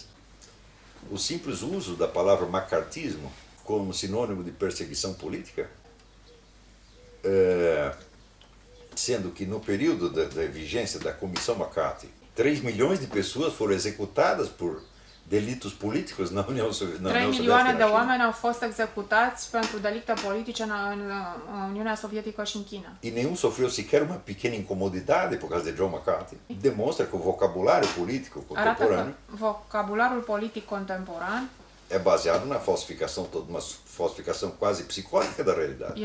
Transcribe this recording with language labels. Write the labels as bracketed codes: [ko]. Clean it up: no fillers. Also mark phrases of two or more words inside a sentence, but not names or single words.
[pt] O simples uso da palavra macartismo como sinônimo de perseguição política, sendo que no período da vigência da Comissão McCarthy, 3 milhões de pessoas foram executadas por delitos políticos na União [ro] 3 [pt] Soviética. [ro] milioane de [pt] e na China. [ro] oameni au fost executați pentru delicte politice în Uniunea Sovietică și în China. [pt] E nenhum sofreu sequer uma pequena incomodidade por causa de John McCarthy. Demonstra que o vocabulário político [ro] Arată că [pt] contemporâneo [ro] vocabularul politic contemporan [pt] é baseado na falsificação, uma falsificação quase psicótica da realidade.